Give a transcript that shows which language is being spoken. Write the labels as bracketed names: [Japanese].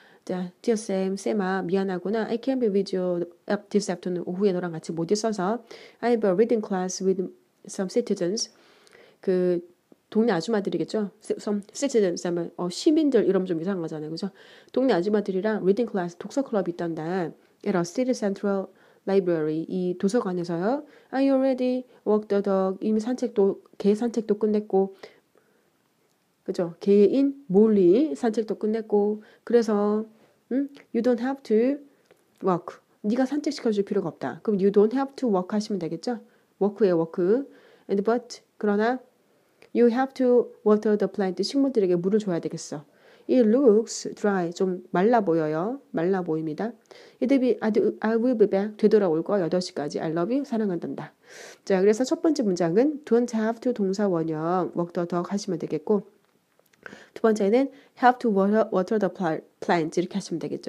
[Korean] 자, dear Sam, 쌤아 미안하구나. [English] I can't be with you this afternoon. [Korean] 오후에 너랑 같이 못 있어서 [English] I have a reading class with some citizens. [Korean] 그 동네 아줌마들이겠죠. Some citizens 하면 시민들 이러면 좀 이상하잖아요. 그죠? 동네 아줌마들이랑 [English] reading class [Korean] 독서 클럽이 있단다. [English] at a city central library [Korean] 이 도서관에서요. [English] I already walked the dog. [Korean] 이미 개 산책도 끝냈고 그죠? 개인 몰리 산책도 끝냈고 그래서 [English] you don't have to walk. [Korean] 네가 산책시켜줄 필요가 없다. 그럼 [English] you don't have to walk [Korean] 하시면 되겠죠? walk예요, walk. [English] And but [Korean] 그러나 [English] you have to water the plant. [Korean] 식물들에게 물을 줘야 되겠어. [English] It looks dry. [Korean] 좀 말라 보여요. 말라 보입니다. [English] I will be back. [Korean] 되돌아올 거야. 8시까지. [English] I love you. [Korean] 사랑한단다. 자, 그래서 첫 번째 문장은 don't have to 동사 원형 [English] walk the dog [Korean] 하시면 되겠고 두 번째는 [English] have to water the plant [Korean] 이렇게 하시면 되겠죠.